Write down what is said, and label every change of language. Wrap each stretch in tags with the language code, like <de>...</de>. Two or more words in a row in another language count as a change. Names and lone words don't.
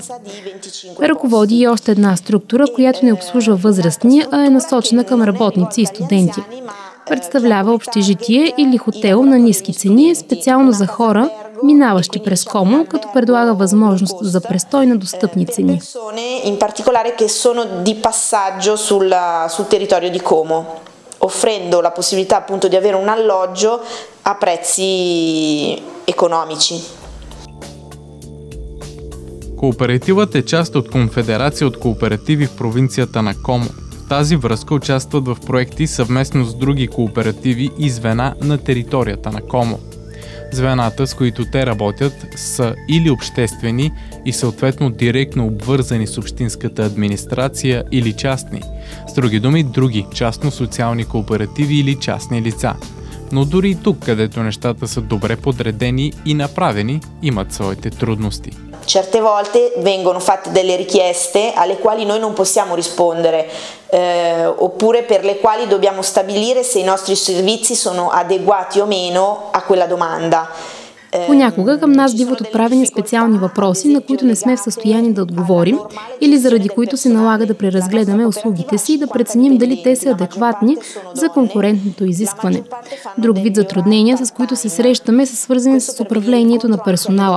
<bg>Ръководи и още една структура, която не обслужва възрастни, а е насочена към работници и студенти. Представлява общежитие или хотел на ниски цени, специално за хора, минаващи през Como, като предлага възможност за престой на достъпни цени.</bg> <it>In particolare che sono di passaggio sul territorio di Como, offrendo la possibilità appunto di avere un alloggio a prezzi economici.</it> <bg>Кооперативът е част от конфедерация от кооперативи в провинцията на Como. В тази връзка участват в проекти съвместно с други кооперативи и звена на територията на Como. Звената, с които те работят, са или обществени и съответно директно обвързани с общинската администрация или частни. С други думи, други частно-социални кооперативи или частни лица. Но дори и тук, където нещата са добре подредени и направени, имат своите трудности.</bg> <it>Certe volte vengono fatte delle richieste alle quali noi non possiamo rispondere, oppure per le quali dobbiamo stabilire se i nostri servizi sono adeguati o meno a quella domanda.</it> <bg>Понякога към нас биват отправени специални въпроси, на които не сме в състояние да отговорим или заради които се налага да преразгледаме услугите си и да преценим дали те са адекватни за конкурентното изискване. Друг вид затруднения, с които се срещаме, са свързани с управлението на персонала.</bg>